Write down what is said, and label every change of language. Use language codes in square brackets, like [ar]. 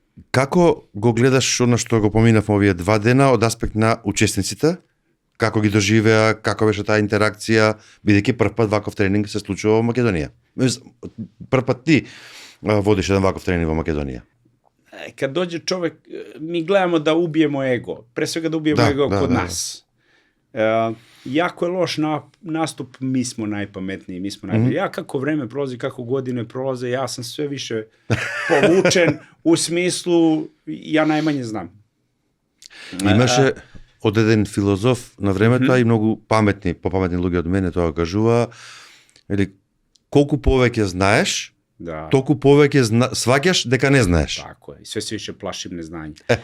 [mk] Како го гледаш она што го поминав овие 2 дена од аспект на учесниците? Како ги доживеа, како беше таа интеракција, бидејќи прв пат ваков тренинг се случува во Македонија? Прв пат ти [sr] vodiš jedan ovakav trening u Makedoniji? Kad dođe čovek, mi gledamo da ubijemo ego. Pre svega da ubijemo ego kod nas. Jako je loš nastup, mi smo najpametniji, mi smo najbolji. Ja kako vreme prolazi, kako godine prolaze, ja sam sve više povučen u smislu, ja najmanje znam. [mk] Имаше одеден филозоф на времето и многу попаметни луѓе од мене тоа кажува, или колку повеќе знаеш, толку повеќе сваќаш дека не знаеш. [sr] Тако е, sve se više plašim neznanja.